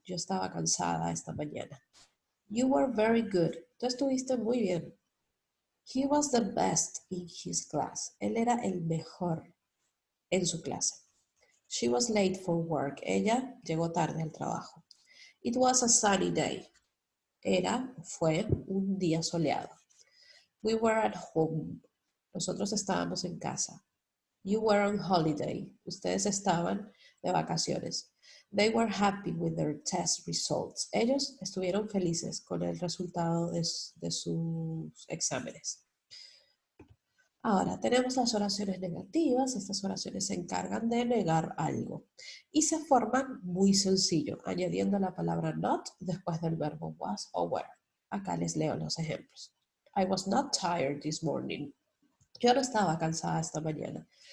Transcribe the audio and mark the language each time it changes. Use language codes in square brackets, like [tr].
[es] Yo estaba cansada esta mañana. [en] You were very good. [es] Tú estuviste muy bien. [en] He was the best in his class. [es] Él era el mejor en su clase. [en] She was late for work. [es] Ella llegó tarde al trabajo. [en] It was a sunny day. [es] Fue un día soleado. [en] We were at home. [es] Nosotros estábamos en casa. [en] You were on holiday. [es] Ustedes estaban de vacaciones. [en] They were happy with their test results. [es] Ellos estuvieron felices con el resultado de sus exámenes. Ahora, tenemos las oraciones negativas. Estas oraciones se encargan de negar algo y se forman muy sencillo, añadiendo la palabra not después del verbo was o were. Acá les leo los ejemplos. [en] I was not tired this morning. [es] Yo no estaba cansada esta mañana.